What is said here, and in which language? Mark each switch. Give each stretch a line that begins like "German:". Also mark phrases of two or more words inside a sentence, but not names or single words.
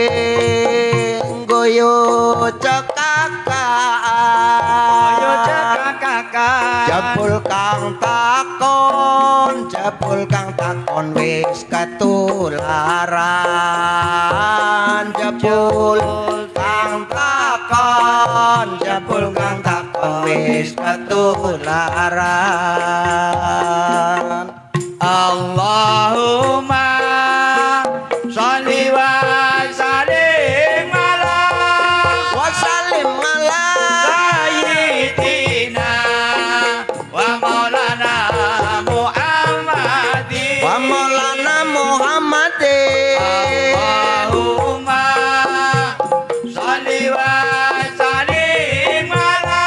Javanese: guyu cekakaan jebul kang takon wis ketularan jebul kang takon wis ketularan
Arabic: اللهم صل وسلم على وسلم على سيدنا ومولانا محمد ومولانا محمد اللهم صل وسلم على